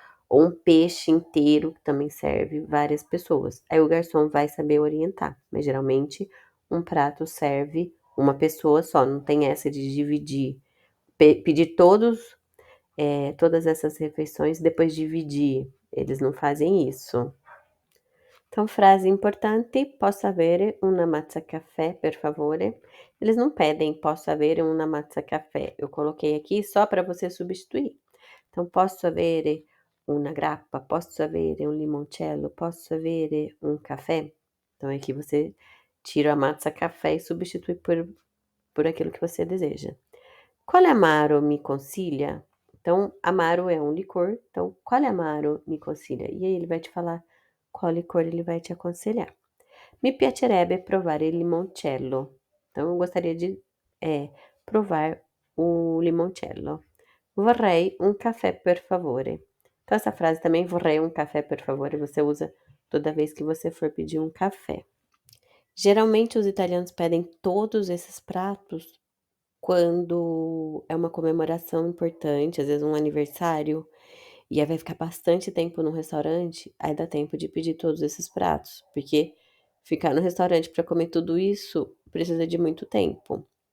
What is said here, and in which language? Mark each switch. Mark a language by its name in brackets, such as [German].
[Portuguese] Ou um peixe inteiro, que também serve várias pessoas. Aí o garçom vai saber orientar, mas geralmente um prato serve uma pessoa só, não tem essa de dividir, pedir todas essas refeições, depois dividir. Eles não fazem isso. Então, frase importante: [Italian] posso avere una mazza caffè, per favore? [Portuguese] Eles não pedem [Italian] posso avere una mazza caffè. [Portuguese] Eu coloquei aqui só para você substituir. [Italian] Então, posso avere una grappa, posso avere un limoncello, posso avere un caffè? [Portuguese] Então, aqui você tira a mazza caffè e substitui por aquilo que você deseja. [Italian] Quale amaro mi consiglia? [Portuguese] Então, amaro é um licor. Então, [Italian] quale amaro mi consiglia? [Portuguese] E aí ele vai te falar qual licor ele vai te aconselhar. [Italian] Mi piacerebbe provare il limoncello. [Portuguese] Então, eu gostaria de provar o limoncello. [Italian] Vorrei un caffè per favore. [Portuguese] Então, essa frase também, [Italian] vorrei un caffè per favore, [Portuguese] você usa toda vez que você for pedir um café. Geralmente os italianos pedem todos esses pratos quando é uma comemoração importante, às vezes um aniversário, e aí vai ficar bastante tempo no restaurante, aí dá tempo de pedir todos esses pratos, porque ficar no restaurante para comer tudo isso precisa de muito tempo.